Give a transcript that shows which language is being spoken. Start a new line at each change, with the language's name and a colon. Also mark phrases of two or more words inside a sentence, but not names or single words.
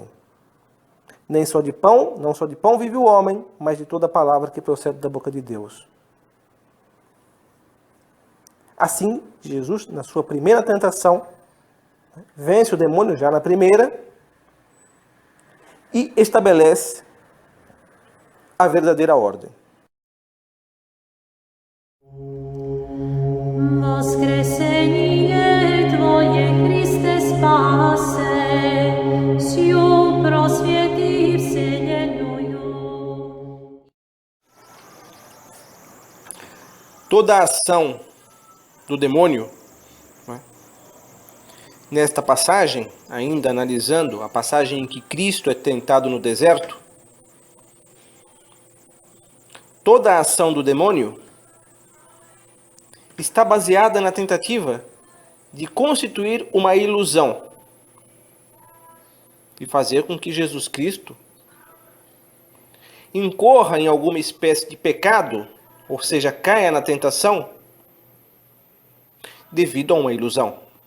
Portuguese: Nem só de pão, não só de pão vive o homem, mas de toda palavra que procede da boca de Deus. Assim, Jesus, na sua primeira tentação, vence o demônio já na primeira e estabelece a verdadeira ordem.
Church Slavic: Воскресение Твое, Христе, спасе, сию просвети вселенную.
Portuguese: Toda a ação do demônio, nesta passagem, ainda analisando a passagem em que Cristo é tentado no deserto, toda a ação do demônio está baseada na tentativa de constituir uma ilusão e fazer com que Jesus Cristo incorra em alguma espécie de pecado, ou seja, caia na tentação, devido a uma ilusão.